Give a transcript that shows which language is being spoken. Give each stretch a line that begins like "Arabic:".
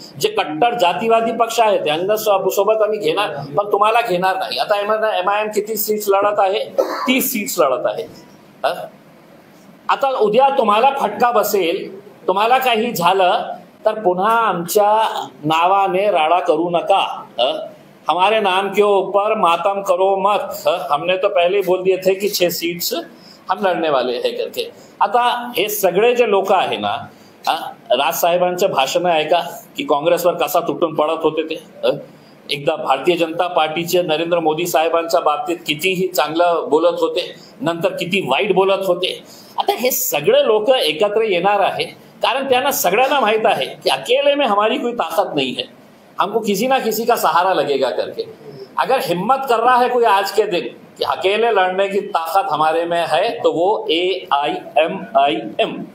Marathi: जे कट्टर जातीवादी पक्ष आहे त्यांना सोबत आम्ही घेणार, पण तुम्हाला घेणार नाही. आता MIM किती सीट्स लढत आहे? 30 सीट्स लढत आहे. आता उद्या तुम्हाला फटका बसेल, तुम्हाला काही झालं तर पुन्हा आमच्या नावाने राडा करू नका.
Hindi: हमारे नाम के ऊपर मातम करो मत. हमने तो पहले ही बोल दिए थे कि 6 सीट्स हम लढणे वाले हे करके.
Marathi: आता हे सगळे जे लोक आहे ना, राजसाहेबांचं भाषण ऐका की काँग्रेसवर कसा तुटून पडत होते ते. एकदा भारतीय जनता पार्टीचे नरेंद्र मोदी साहेबांच्या बाबतीत कितीही चांगलं बोलत होते, नंतर किती वाईट बोलत होते. आता हे सगळे लोक एकत्र येणार आहे कारण त्यांना सगळ्यांना माहित आहे की
Hindi: अकेले में हमारी कोई ताकत नहीं है, हमको किसी ना किसी का सहारा लगेगा करके. अगर हिम्मत कर रहा है कोई आज के दिन कि अकेले लड़ने की ताकत हमारे में है तो वो AIMIM.